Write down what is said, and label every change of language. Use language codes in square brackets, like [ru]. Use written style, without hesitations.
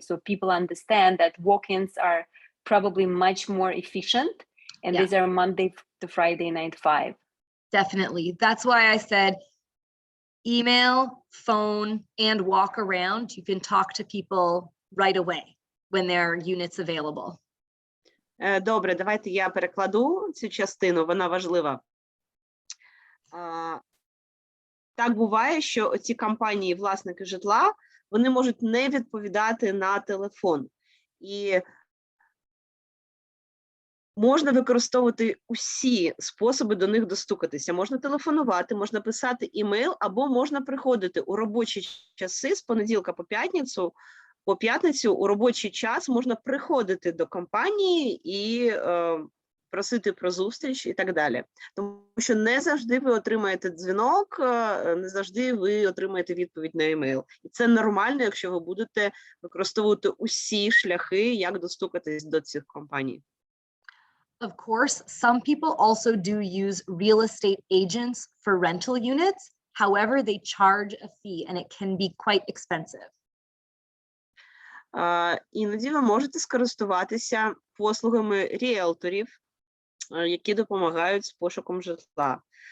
[en] So people understand that walk-ins are probably much more efficient. And Yeah. these are Monday to Friday, 9 to 5. Definitely. That's why I said email, phone, and walk around. You can talk to people right away when there are units available. [uk] Добре, давайте я перекладу цю частину, вона важлива. Так буває, що ці компанії, власники житла, вони можуть не відповідати на телефон. І можна використовувати усі способи до них достукатися. Можна телефонувати, можна писати імейл, або можна приходити у робочі часи з понеділка по п'ятницю у робочий час можна приходити до компанії і просити про зустріч і так далі. Тому що не завжди ви отримаєте дзвінок, не завжди ви отримаєте відповідь на імейл. І це нормально, якщо ви будете використовувати усі шляхи, як достукатись до цих компаній. [en] Of course, some people also do use real estate agents for rental units. However, they charge a fee and it can be quite expensive. [uk] Іноді ви можете скористуватися послугами ріелторів, які допомагають з пошуком житла.